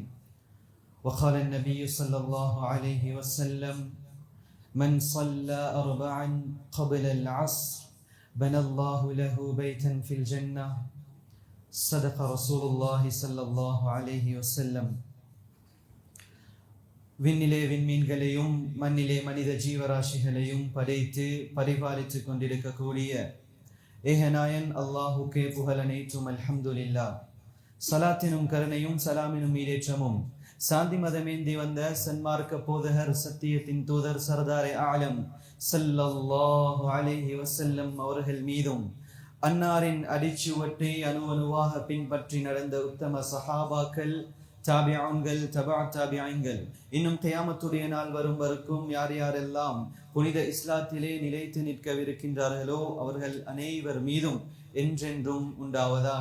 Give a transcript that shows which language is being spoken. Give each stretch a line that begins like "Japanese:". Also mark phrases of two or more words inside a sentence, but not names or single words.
Arabic: وقال النبي صلى الله عليه وسلم: من صلى أربعا قبل العصر بنى الله له بيتا في الجنة. صدق رسول الله صلى الله عليه وسلم.
Tamil: விண்ணிலே விண்மீன்களையும் மண்ணிலே மனித ஜீவராசிகளையும் படைத்து பரிபாலித்துக் கொண்டிருக்கக்கூடிய ஏகநாயன் அல்லாஹுக்கே புகழ் அனைத்தும்.
Arabic: الحمد لله.
Tamil: சலாத்தினும் கருணையும் சலாமினும் ஈடேற்றமும் சாந்தி மதமேந்தி வந்த சன்மார்க்க போதகர் சத்தியத்தின் தூதர்
Urdu: سردارِ عالم
Arabic: صلى الله عليه وسلم
Tamil: அவர்கள் மீதும், அன்னாரின் அடிச்சுவட்டை அணுவாக பின்பற்றி நடந்த உத்தம சஹாபாக்கள், தாபிஊன்கள், தபா தாபிஈன்கள், இன்னும் கியாமத்துடைய நாள் வரும் வரைக்கும் யார் யாரெல்லாம் புனித இஸ்லாத்திலே நிலைத்து நிற்கவிருக்கின்றார்களோ அவர்கள் அனைவர் மீதும் என்றென்றும் உண்டாவதாக.